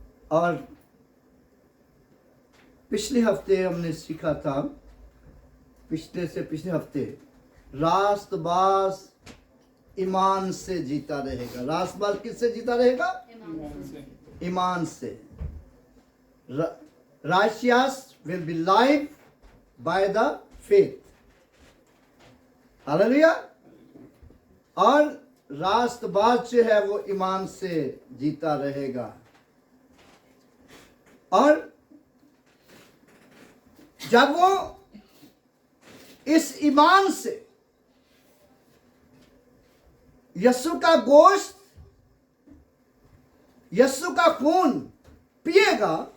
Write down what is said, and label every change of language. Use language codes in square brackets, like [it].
[hi] और पिछले हफ्ते हमने सीखा था, पिछले हफ्ते, रास्तबाज ईमान से जीता रहेगा। रास्तबाज किससे जीता रहेगा? ईमान से। [en] Righteous will be life by the faith. [hi] Hallelujah. और रास्तबाज जो है वो ईमान से जीता रहेगा। और जब वो इस ईमान से यीशु का गोश्त, यीशु का खून पिएगा,